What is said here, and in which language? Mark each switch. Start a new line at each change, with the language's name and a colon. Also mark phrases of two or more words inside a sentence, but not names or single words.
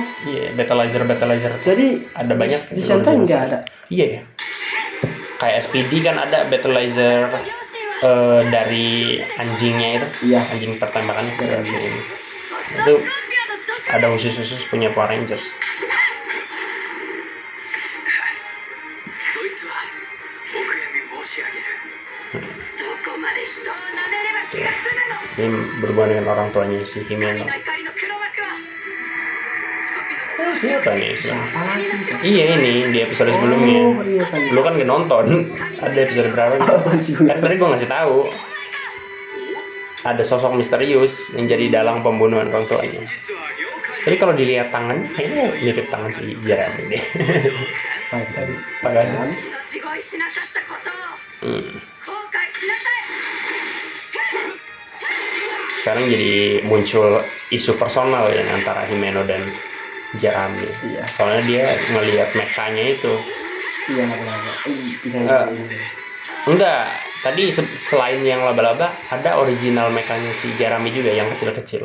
Indonesian: Iya, Battleizer. jadi Ada banyak. di Sentai original nggak sih. ada. Iya ya. Kayak SPD kan ada Battleizer dari anjingnya itu. Iya. Anjing pertembakannya. Iya. Itu ada khusus punya Power Rangers.
Japanese: そいつはお悔やみ申し上げるどこまで人を舐めれば気が済むの
Indonesian: Ini berhubungan dengan orang tuanya si
Japanese: 神
Indonesian: Himeno.
Japanese: の怒りの黒幕はスコピの
Indonesian: Siapa nih? Siapa lagi? Iya ini di episode sebelumnya. Oh, iya kali. Lu kan gak nonton. Ada episode berapa? Apaan sih? Kan tadi gua ngasih tahu. Ada sosok misterius yang jadi dalang pembunuhan orang tuanya.
Japanese: 実は了解
Indonesian: Tapi kalau dilihat tangan, kayaknya mirip tangan si Jeremy deh. Padahal.
Japanese: 命乞いしなかったことを Hmm. 後悔しなさい
Indonesian: Sekarang jadi muncul isu personal ya antara Himeno dan Jeremy. Iya. Soalnya dia ngelihat mekanya itu. Iya, laba-laba. Bisa Enggak. ini. Enggak, tadi selain yang laba-laba ada original mekanya si Jeremy juga yang kecil-kecil.